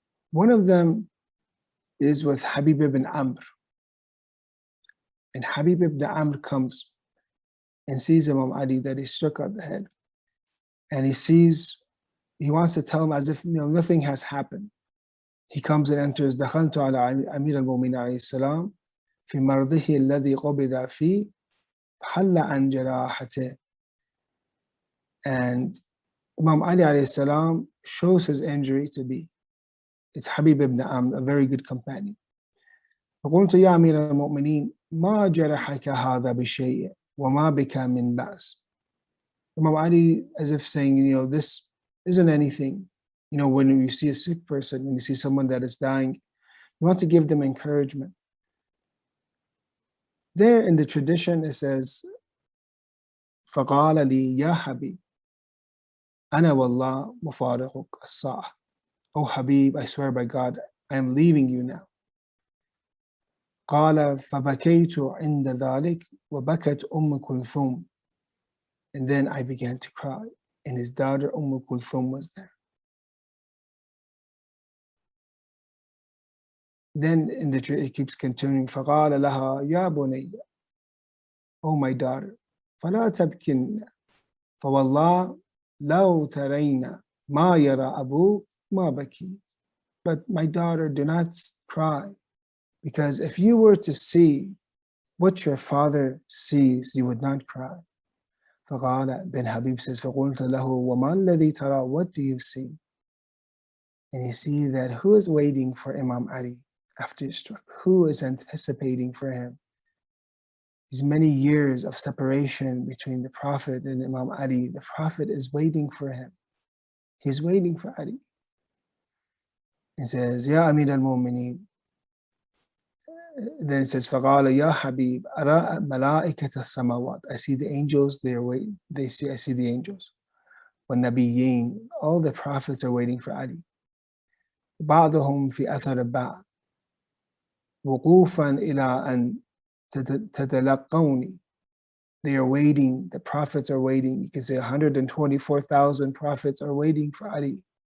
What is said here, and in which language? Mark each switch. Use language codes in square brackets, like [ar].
[en] One of them is with Habib ibn Amr. And Habib ibn Amr comes and sees Imam Ali that he's struck on the head. And he wants to tell him as if nothing has happened. He comes and enters, [ar] دخلت على أمير المؤمنين عليه السلام في مرضه الذي قبض فيه حل عن جراحته. [en] And Imam Ali alayhi salam shows his injury to be. It's Habib ibn Amr, a very good companion. [ar] فقلت يا أمير المؤمنين ما جرحك هذا بشيء وما بك من بأس. [en] Imam Ali, as if saying, this isn't anything. When you see a sick person, when you see someone that is dying, you want to give them encouragement. There in the tradition it says, [ar] فقال لي يا حبيب أنا والله مفارقك الساعة. [en] Oh Habib, I swear by God, I am leaving you now. [ar] قال فبكيت عند ذلك وبكت كلثوم. [en] And then I began to cry, and his daughter Kulthum was there. Then it keeps continuing. [ar] فقال لها يا بني, [en] oh my daughter, [ar] فلا تبكين فوالله لو ترين ما يرى أبوك ما بكيت. [en] But my daughter, do not cry, because if you were to see what your father sees, you would not cry. [ar] فقال, [en] then Habib says, [ar] فقلت له وما الذي ترى, [en] what do you see? And you see that who is waiting for Imam Ali after his struck? Who is anticipating for him? These many years of separation between the Prophet and Imam Ali, the Prophet is waiting for him. He's waiting for Ali. He says, Ya Amir al-Mu'mineen. Then it says, [ar] فَقَالَ يَا حَبِيبْ أَرَى مَلَائِكَةَ السَّمَوَاتِ. [en] I see the angels, I see the angels. وَالنَّبِيِّينَ, all the prophets are waiting for Ali. [ar] بَعْضُهُمْ فِي أَثَرِ بَعْضٍ وُقُوفًا إِلَىٰ أَن تَتَلَقَّوْنِي. [en] They are waiting, the prophets are waiting. You can say 124,000 prophets are waiting for Ali.